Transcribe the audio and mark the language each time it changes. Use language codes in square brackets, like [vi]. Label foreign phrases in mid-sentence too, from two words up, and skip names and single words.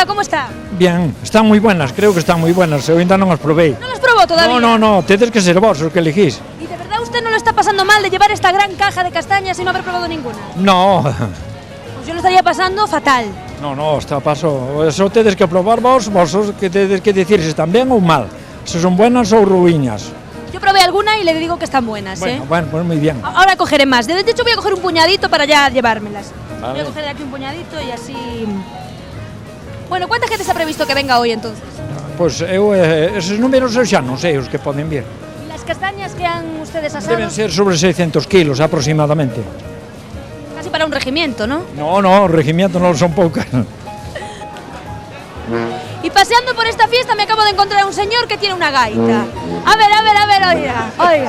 [es] Hola, ¿cómo está? Bien, están muy buenas, creo que están muy buenas, [gl] eu ainda non as probei. [es] ¿No las probó? tiempo todavía? [gl] No, tedes que ser vos os que elegís. [es] ¿Y de verdad usted no lo está pasando mal de llevar esta gran caja de castañas y no haber probado ninguna? No, Pues yo lo estaría pasando fatal. [gl] no, está paso. Eso tedes que probar vos que tedes que decir se están bien ou mal. Se son buenas ou ruiñas. [es] Yo probé alguna y le digo que están buenas, Bueno, pues muy bien. Ahora cogeré más. De hecho voy a coger un puñadito para ya llevármelas. Vale. Voy a coger de aquí un puñadito y así... Bueno, ¿cuánta gente se ha previsto que venga hoy entonces? [gl] Pois esos números eu xa non sei os que poden vir. [es] ¿Y las castañas que han ustedes asado? Deben ser sobre 600 kilos aproximadamente. Casi para un regimiento, ¿no? [gl] No, regimiento non son poucas. [es] Y paseando por esta fiesta me acabo de encontrar a un señor que tiene una gaita. A ver, oiga.